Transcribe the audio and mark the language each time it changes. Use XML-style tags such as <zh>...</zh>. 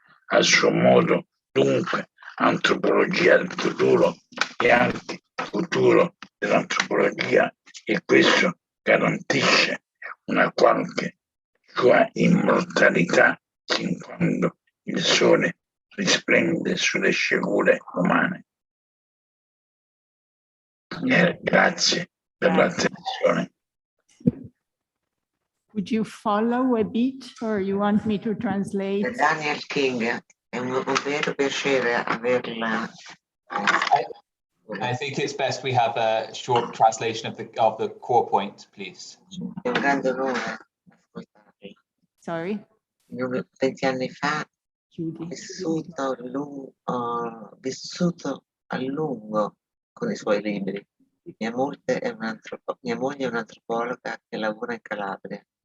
<it>A suo modo, dunque, antropologia del futuro e anche futuro dell'antropologia, e questo garantisce una qualche sua immortalità sin quando il sole risplende sulle sciagure umane. Grazie per l'attenzione.</it> <en>Would you follow a bit or you want me to translate?</en> <it>Daniel King, è un vero piacere averla.</it> <en>I think it's best we have a short translation of the core point, please.</en> <it>È un grande onore ascoltarli.</it> <en>Sorry?</en> <it>20 anni fa Chiudi. vissuto a lungo con i suoi libri. Mia moglie è un'antropologa che lavora in Calabria.</it>